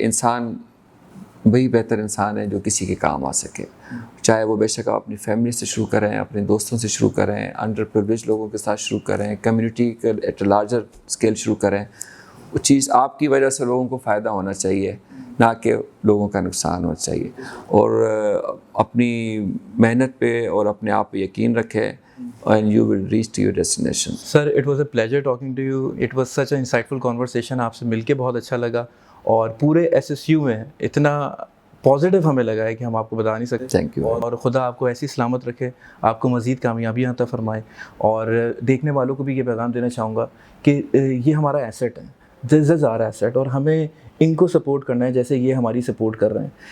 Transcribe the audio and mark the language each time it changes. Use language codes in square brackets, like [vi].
[ur] انسان وہی بہتر انسان ہے جو کسی کے کام آ سکے, چاہے وہ بے شک آپ اپنی فیملی سے شروع کریں, اپنے دوستوں سے شروع کریں, انڈر پریویلیج لوگوں کے ساتھ شروع کریں, کمیونٹی کے ایٹ اے لارجر اسکیل شروع کریں. وہ چیز آپ کی وجہ سے لوگوں کو فائدہ ہونا چاہیے, نہ کہ لوگوں کا نقصان ہونا چاہیے. اور اپنی محنت پہ اور اپنے آپ پہ یقین رکھیں, [en] and you will reach to your destination. Sir, it was a pleasure talking to you. It was such an insightful conversation. [ur] آپ سے مل کے بہت اچھا لگا, اور پورے SSU میں اتنا پازیٹیو ہمیں لگا ہے کہ ہم آپ کو بتا نہیں سکتے. [en] Thank you. [ur] اور خدا آپ کو ایسی سلامت رکھے, آپ کو مزید کامیابیاں عطا فرمائے. اور دیکھنے والوں کو بھی یہ پیغام دینا چاہوں گا کہ یہ ہمارا ایسٹ ہے, [en] this is our asset, [ur] اور ہمیں ان کو سپورٹ کرنا ہے جیسے یہ ہماری سپورٹ کر رہے ہیں.